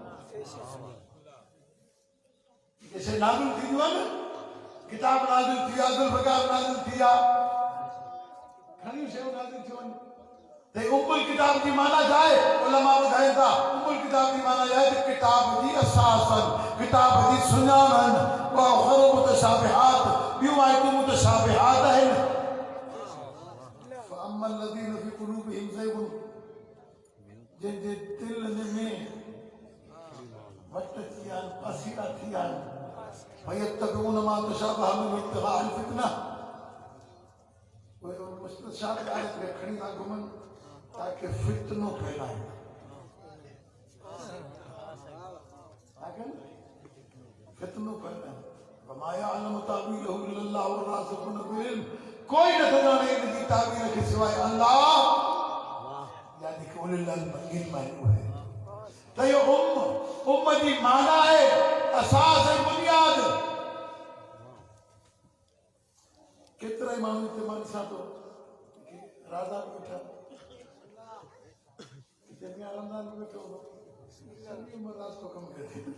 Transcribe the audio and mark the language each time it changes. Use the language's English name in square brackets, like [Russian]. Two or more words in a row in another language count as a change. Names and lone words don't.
[Sindhi] जैसे नाज़िल थींदियूं आहिनि न, किताब नाज़िल थी आहे, ज़ुल्फ़कार नाज़िल थी आहे, घणियूं शयूं नाज़िल थियूं आहिनि। त उम्मुल किताब जी माना छा आहे? उलमा ॿुधाइनि था उम्मुल किताब जी माना आहे त किताब जी असासन, किताब जी सुञाणनि, [Arabic] وأخر متشابهات, [Sindhi] ॿियूं आयतूं मुतशाबिहात आहिनि। [Arabic] فأما الذين في قلوبهم زيغ, [Sindhi] जंहिंजे दिलि में वट थी विया आहिनि, पसीरा थी विया आहिनि, [Arabic] فيتبعون ما تشابه منه ابتغاء الفتنة, [Sindhi] उहे मुस्तशाब आयत खे खणी था घुमनि ताकि फितनो फैलाए। फितनो फैलाए। [Arabic] وما يعلم تأويله إلا الله والراسخون في العلم, [Sindhi] कोई नथो ॼाणे इन जी तावील खे सवाइ अल्लाह, यानी कि [Arabic] أولي العلم [Sindhi] आहे। त इहो उम्म जी माना आहे असास ऐं बुनियाद। केतिरा ई माण्हू हिते मां ॾिसां थो राधा बि वेठा, हिते मियां रमज़ान बि वेठो हूंदो, सॼी उमिरि रास्तो कमु कयो।